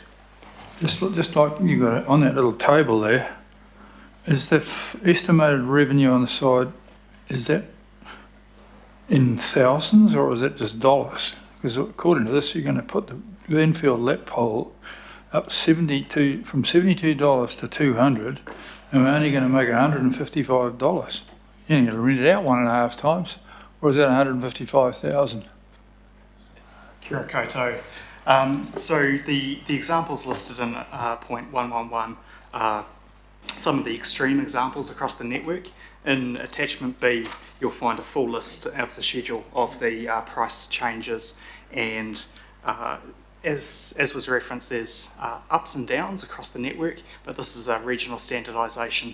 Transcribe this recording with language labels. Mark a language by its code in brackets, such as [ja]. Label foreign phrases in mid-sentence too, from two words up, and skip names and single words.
[en] just like you got it on that little table there, is the estimated revenue on the side, is that in thousands or is it just dollars? Because according to this, you're going to put the Glenfield lap pole up from $72 to $200, and we're only going to make $155. You're going to rent it out 1.5 times, or is that $155,000? [mi] Kia ora koutou. [en] So the examples listed in point 111 are some of the extreme examples across the network. In attachment B, you'll find a full list of the schedule of the price changes, and as was referenced, there's ups and downs across the network, but this is a regional standardisation.